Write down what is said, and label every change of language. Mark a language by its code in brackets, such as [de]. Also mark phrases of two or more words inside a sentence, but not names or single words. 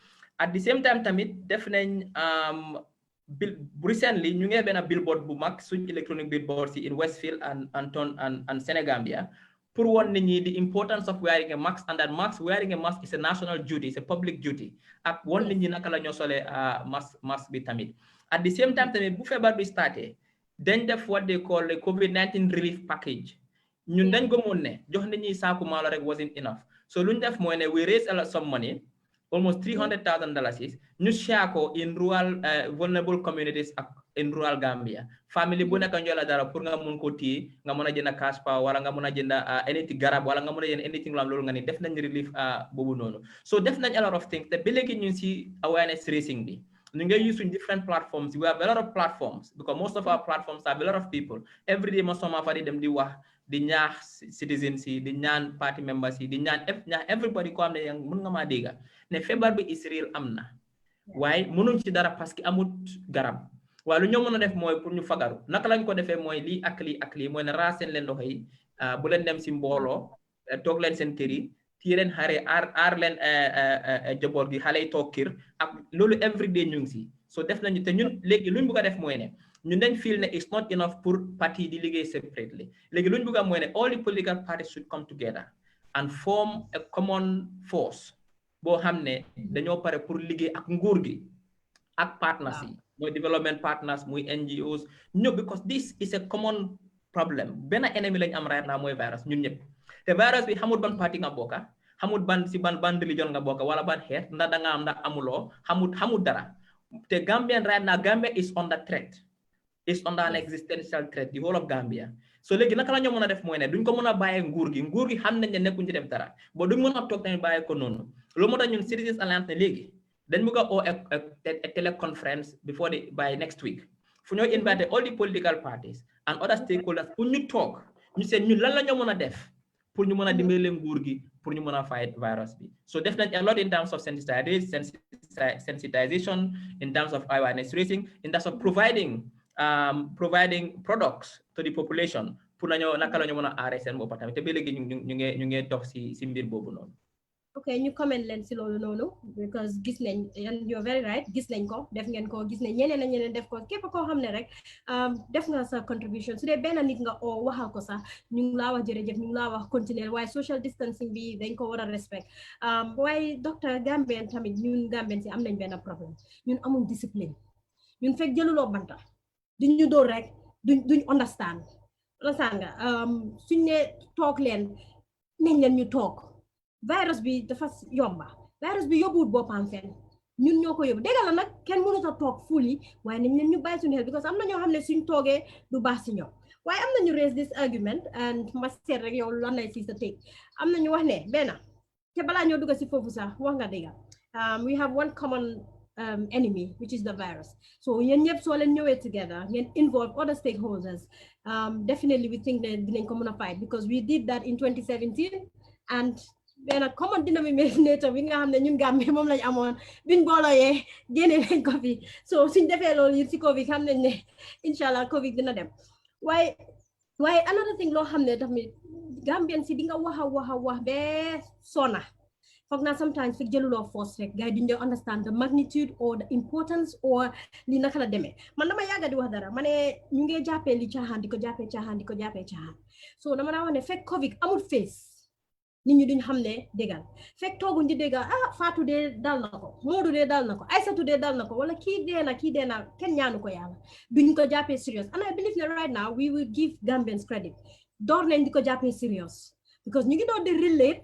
[en] At the same time [wo] tamit def nañ [en] recently [wo] ñu ngi benn billboard bu mag suñ [en] electronic billboard in Westfield and Senegambia [wo] pour won nit ñi [en] the importance of wearing a mask and that wearing a mask is a national duty, it's a public duty [wo] ak won nit ñi naka la ñoo solee mask bi tamit. [en] At the same time [wo] tamit bu feebar bi starté dañ def [en] what they call the COVID-19 relief package. [wo] Ñun dañ gëmoon ne jox nit ñi saaku maalo rek [en] wasn't enough. [wo] So luñ def mooy ne [en] we raise a lot some money, almost $300,000 [wo] ñu share ko [en] in rural vulnerable communities in rural Gambia. [wo] Family bu nekk ñu la dara pour nga mun ko téye nga mën a jënd [en] cash power [wo] wala nga mën a jënd anything garab wala nga mën a jënd anything lu am loolu nga ni def nañ relief boobu noonu. So def nañ [en] a lot of things [wo] te ba léegi ñu ngi si [en] awareness raising [wo] bi. ñu ngi [en] use different platforms. We have a lot of platforms because most of our platforms have a lot of people. [wo] Every day most of ma fari dem di wax di ñaax citizens yi di ñaan [en] party members [wo] yi di ñaan everybody ko am ne yang mën nga maa dégga ne feebar bi Israel am na waaye mënuñ ci dara [fr] parce que [wo] amut garab waaye lu ñoo mën a def mooy pour ñu fagaru naka lañ ko defee mooy lii ak lii mooy ne raaseen leen loxo yi bu leen dem si mbooloo toog leen seen kër yi téye leen xare aar leen jaboot gi xale yi toog kër ak loolu everyday ñu ngi si so def nañu te ñun léegi luñ bëgg a def mooy ne ñun dañ feel ne [en] it's not enough [wo] pour parti di liggéey separately léegi luñ bëgg a mooy ne [en] all the political parties should come together and form a common force [wo] boo xam ne dañoo pare pour liggéey ak nguur gi ak partners yi mooy [en] development partners [wo] muy NGOs ñëpp [en] because this is a common problem [wo] benn ennemi lañ am [en] right now [wo] mooy virus ñun ñëpp te virus bi xamul ban parti nga bokka xamul ban religion nga bokka wala ban xeet ndax da nga am ndax amuloo xamul dara te Gambian [en] right now Gambia is under threat is under an existential threat the whole of Gambia [wo] so léegi naka la ñoo mën a def mooy ne duñ ko mën a bàyyee nguur gi xam nañ ne nekkuñ ci def dara ba duñ mën a toog tamit bàyyee ko noonu loolu moo tax ñun Citizens Alliance ne léegi dañ bëgg a oo [en] a teleconference by next week [wo] fu ñoo [en] invite all the political parties and other stakeholders [wo] pour ñu toog ñu seet ñun lan la ñoo mën a def pour ñu mën a dimbale nguur gi pour ñu mën a fight virus bi so def nañ [en] a lot in terms of sensitization in terms of awareness raising in terms of providing products to the population [wo] pour nañoo naka la ñu mën a aaree seen bopp tamit te ba léegi ñu ngi dox si mbir boobu noonu. ok ñu comment leen si loolu noonu because gis nañ [en] you're very right [wo] gis nañ ko def ngeen ko gis nañ ñeneen def ko képp koo xam ne rek def nga sa contribution su dee benn nit nga oo waxal ko sax ñu ngi laa wax jërëjëf ñu ngi laa wax continuer waaye [en] social distancing [wo] bi dañ ko war a respect waaye docteur Gambien tamit ñun Gambien si am nañ benn problème ñun amul discipline ñun fekk jëluloo banta duñ ñu dóor rek duñ understand nga suñ ne toog leen nañ leen ñu toog virus bi dafa yomba virus bi yóbbuwut boppam fenn ñun ñoo ko yóbbu dégg la nag kenn mënut a toog fully waaye nañ leen ñu bàyyi suñu xel because am na ñoo xam ne suñ toogee du baax si ñoom waaye am na ñu [en] raise this argument and [wo] ma seet rek yow lan lay si sa teg am na ñu wax ne benn te balaa ñoo dugg si foofu sax wax nga dégg [en] we have one common enemy which is the virus [wo] so yéen ñëpp soo leen ñëwee together ngeen involve other stakeholders [en] definitely we think that [wo] dinañ ko mën a fight [en] because we did that in 2017 and [wo] benn [en] common denominator [wo] bi nga xam ne ñun Gambie moom lañ amoon biñ boolooyee génne nañ ko fi so suñ defee loolu yi si Covid xam nañ ne inshallah Covid dina dem waaye [en] another thing [wo] loo xam ne tamit Gambien si di nga wax bee sona foog naa sometimes fekk jëluloo force rek gars yi duñ understand [en] the magnitude or the importance or [wo] li naka la demee man dama yàgga di wax dara ma ne ñu ngi jàppee li caaxaan di ko jàppee caaxaan so dama daa wax ne fekk Covid amul face nit ñi duñ xam ne déggal fekk tooguñ di déggal Fatou dee dal na ko Modou dee dal na ko Aïssatou dee dal na ko wala kii dee na kenn ñaanu ko yàlla duñ ko jàppee serious [en] and I believe that right now we will give Gambians credit [wo] door nañ di ko jàppee serious because ñu ngi doon di relate